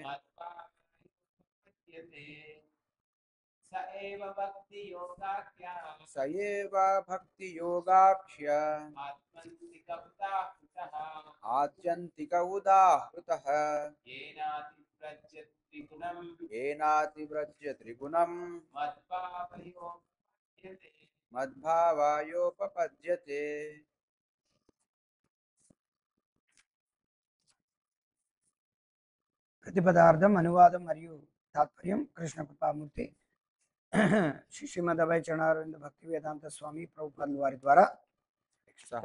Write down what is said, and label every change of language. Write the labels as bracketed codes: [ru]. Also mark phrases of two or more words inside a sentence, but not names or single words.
[sa] स एव भक्तियोगाख्य आत्यन्तिक उदाहृतः येनातिव्रज्य त्रिगुणं मद्भावायोपपद्यते. [te] ప్రతిపదార్థం అనువాదం మరియు తాత్పర్యం కృష్ణ కృపామూర్తి శ్రీ శ్రీమద్ అభయ చరణారవింద భక్తి వేదాంత స్వామి ప్రభుపాదుల వారి ద్వారా [sa] सह